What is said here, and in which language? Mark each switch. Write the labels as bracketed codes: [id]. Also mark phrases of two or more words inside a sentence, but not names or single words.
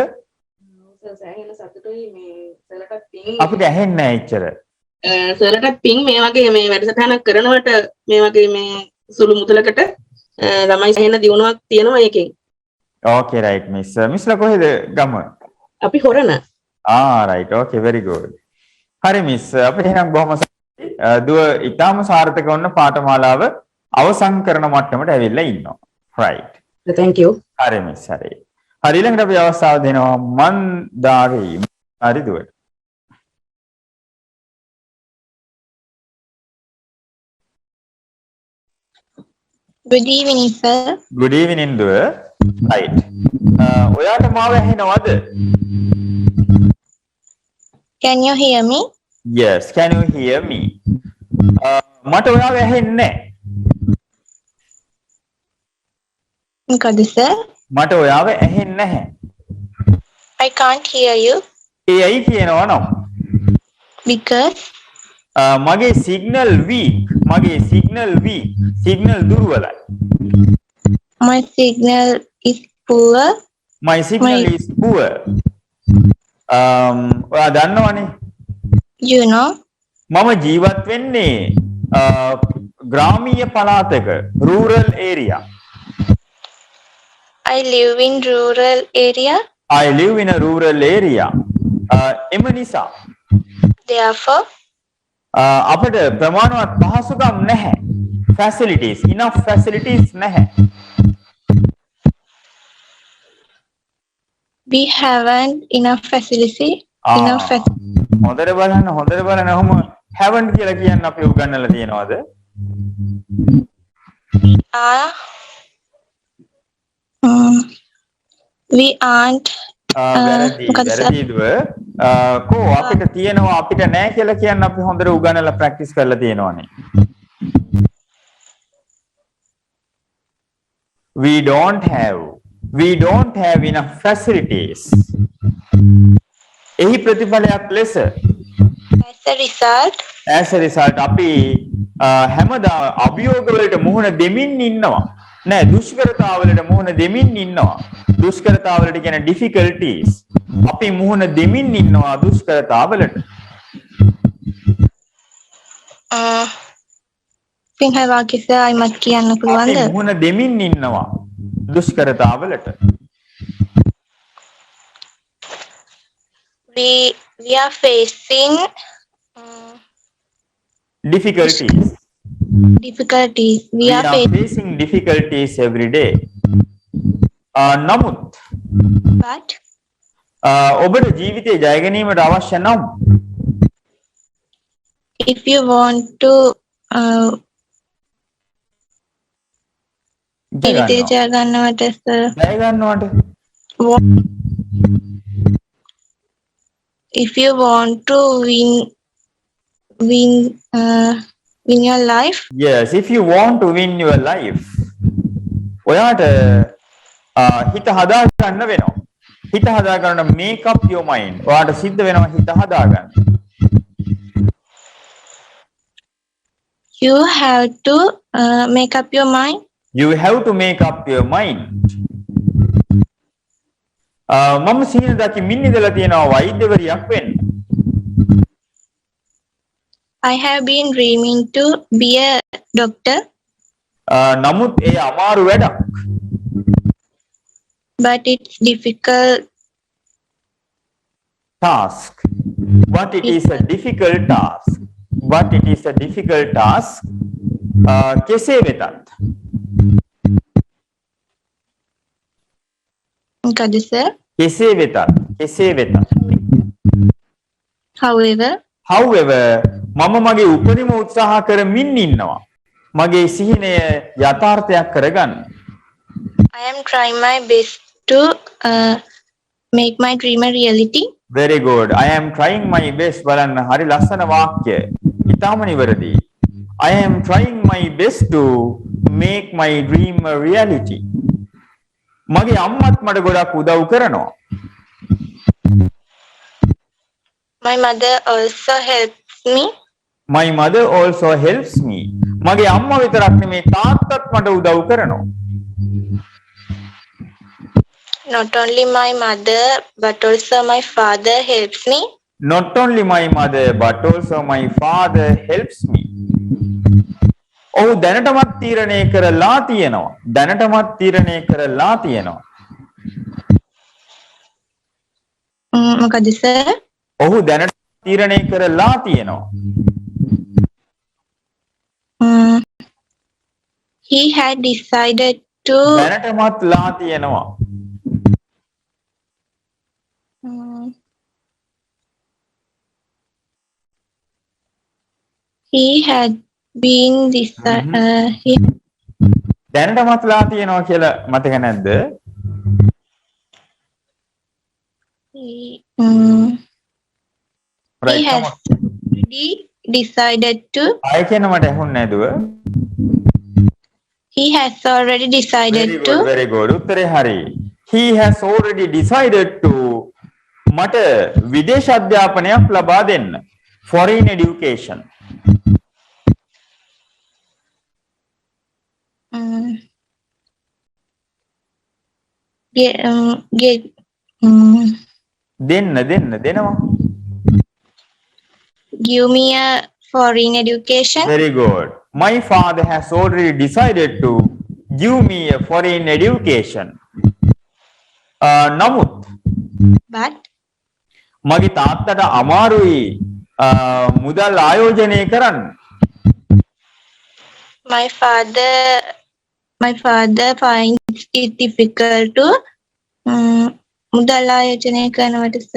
[si] සර් සෑහෙන සතුටුයි මේ සර්ලටත් පින් අපිට ඇහෙන්නේ නැහැ එච්චර. සර්ලටත් පින් මේ වගේ මේ වැඩසටහනක් කරනවට මේ වගේ මේ සුළු මුදලකට ළමයි සෑහෙන දියුණුවක් තියෙනවා ඒකෙන්. [en] Okay right miss. [si] මිස්ලා කොහෙද ගම? අපි හොරණ. [en] right okay very good. [si] හරි මිස් අපිට එහෙනම් බොහොම දුව ඊටාම සාර්ථක වුණ පාඨමාලාව අවසන් කරන මට්ටමට ඇවිල්ලා ඉන්නවා. [en] right. thank you. [si] හරි මිස් හරි. හරි ඊළඟට අපි අවස්ථාව දෙනවා මන්දාරි. හරි දුවට. [en] Good evening, sir. good evening [si] දුව. right. ඔයාට මාව ඇහෙනවද? [en] Can you hear me? yes can you hear me? [si] මට ඔයාව ඇහෙන්නේ නැහැ. මොකද sir? මට ඔයාව ඇහෙන්නේ නැහැ. [en] I can't hear you [si] ඒ ඇයි කියනවා නම් [en] because [si] මගේ [en] signal weak. [si] මගේ [en] signal weak. [si] සිග්නල් දුර්වලයි. [en] my signal is poor. my signal is poor. [si] ඔයා දන්නවනේ [en] You know, [si] මම ජීවත් වෙන්නේ ග්‍රාමීය පළාතක [en] rural area. I live in rural area. I live in a rural area. [si] එම නිසා [en] Therefore, [si] අපිට ප්‍රමාණවත් පහසුකම් නැහැ. [en] facilities enough facilities නැහැ. we haven't enough facility. [si] හොඳට බලන්න ඔහොම haven't කියලා කියන්න අපි උගන්වලා තියෙනවද? [en] We aren't. [si] වැරදිදුව කෝ අපිට තියෙනවා අපිට නැහැ කියලා කියන්න අපි හොඳට උගන්වලා ප්‍රැක්ටිස් කරලා තියෙනවනේ. [en] we don't have enough facilities. [si] එහි ප්‍රතිඵලයක් ලෙස [en] as a result [si] අපි හැමදාම අභියෝග වලට මුහුණ දෙමින් ඉන්නවා. නෑ දුෂ්කරතා වලට මුහුණ දෙමින් ඉන්නවා. දුෂ්කරතා වලට කියන difficulties අපි මුහුණ දෙමින් ඉන්නවා දුෂ්කරතා වලට. සිංහල වාක්‍යය අයිමත් කියන්න පුළුවන්ද? අපි මුහුණ දෙමින් ඉන්නවා දුෂ්කරතා වලට. [en] We are facing difficulties. We are facing difficulties every day. [si] නමුත් [en] but [si] ඔබට ජීවිතේ ජය ගැනීමට අවශ්‍ය නම් [en] if you want to [si] ජීවිතේ ජය ගන්නවට [en] if you want to win win your life. Yes, if you want to win your life. [si] ඔයාට හිත හදා ගන්න වෙනවා. හිත හදා ගන්න [en] make up your mind. [si] ඔයාට සිද්ධ වෙනවා හිත හදා ගන්න. [en] You have to make up your mind. You have to make up your mind. [si] මම සීනදාකි මින්නිදලා තියෙනවා වෛද්‍යවරියක් වෙන්න. [en] I have been dreaming to be a doctor, [si] නමුත් ඒ අමාරු වැඩක්. [en] but it's difficult task. But it is a difficult task. But it is a difficult task. [si] කෙසේ වෙතත්. මොකද sir? කෙසේ වෙතත්. [en] However, [si] මම මගේ උපරිම උත්සාහ කරමින් ඉන්නවා. මගේ සිහිනය යථාර්ථයක් කරගන්න. [en] I am trying my best to make my dream a reality. Very good. I am trying my best. [si] බලන්න හරි ලස්සන වාක්‍ය. ඊටම නිවැරදි. [en] I am trying my best to make my dream a reality. [si] මගේ අම්මත් මට ගොඩක් උදව් කරනවා. [en] My mother also helps me. My mother also helps me. [si] මගේ අම්මා විතරක් නෙමේ තාත්තත් මට උදව් කරනවා. [en] Not only my mother, but also my father helps me. Not only my mother but also my father helps me. [si] ඔහු දැනටමත් තීරණය කරලා තියෙනවා. මොකද sir? ඔහු දැනට තීරණය කරලා තියෙනවා. [en] He had decided to [si] දැනටමත් ලා තියෙනවා. [en] he had been [si] දැනටමත් ලා තියෙනවා කියලා මතක නැද්ද? [en] he has already decided to [si] ආයෙ කියන මට ඇහුන්නේ නැදුව. [en] He has already decided to very good. [si] උත්තරේ හරි. [en] He has already decided to [si] මට විදේශ අධ්‍යාපනයක් ලබා දෙන්න. [en] Foreign education. දෙනවා. Give me a foreign education. Very good. My father has already decided to give me a foreign education. [si] නමුත් [en] But [si] මගේ තාත්තට අමාරුයි මුදල් ආයෝජනය කරන්න. [en] my father finds it difficult to [si] මුදල් ආයෝජනය කරනවට [en] sir.